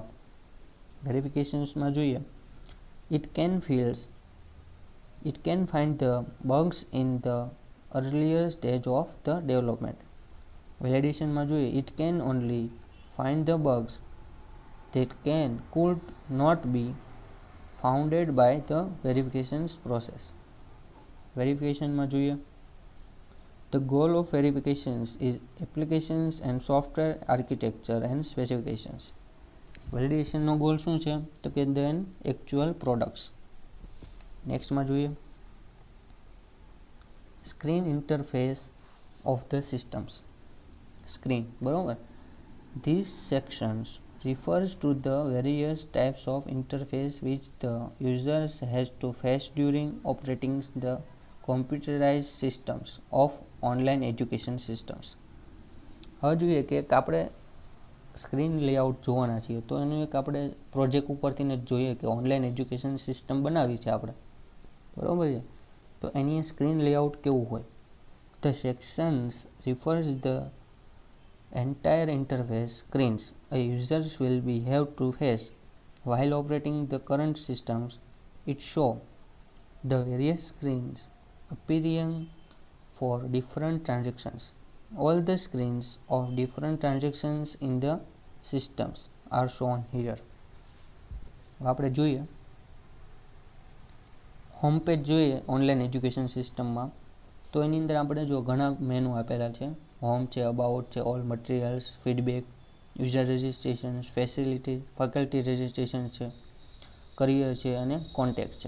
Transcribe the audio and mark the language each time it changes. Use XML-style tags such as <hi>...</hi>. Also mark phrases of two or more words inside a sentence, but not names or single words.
<en>Verifications</en> <gu>માં જોઈએ</gu> <en>it can find the bugs in the earlier stage of the development. Validation</en> <gu>માં જોઈએ</gu> <en>it can only find the bugs that could not be founded by the verifications process. Verification</en> <gu>માં જોઈએ</gu> <en>the goal of verifications is applications and software architecture and specifications.</en> <gu>Validation નો goal શું છે તો કે</gu> <en>then actual products. Next</en> <gu>માં જોઈએ</gu> <en>screen interface of the systems.</en> <gu>Screen બરોબર.</gu> <en>These sections refers to the various types of interface which the users has to face during operating the computerized systems of online education systems.</en> <gu>હવે જોઈએ કે આપણે</gu> <en>screen layout</en> <gu>જોવાના છીએ, તો એનું એક આપણે પ્રોજેક્ટ ઉપરથી જ જોઈએ કે</gu> <en>online education system</en> <gu>બનાવી છે આપણે, બરાબર છે. તો એની સ્ક્રીન લેઆઉટ કેવું હોય?</gu> <en>the sections refers the entire interface screens a users will be have to face while operating the current systems. It show the various screens appearing for different transactions. All the screens of different transactions in the systems are shown here.</en> <gu>આપણે જોઈએ</gu> <en>home page</en> <gu>જોઈએ</gu> <en>online education systemમાં,</en> <gu>તો એની અંદર આપણે જો ઘણા મેનુ આપેલા છે. હોમ છે, અબાઉટ છે, ઓલ મટીરિયલ્સ, ફીડબેક, યુઝર રજિસ્ટ્રેશન, ફેકલ્ટી રજિસ્ટ્રેશન છે, કરિયર છે અને કોન્ટેક્ટ છે.</gu>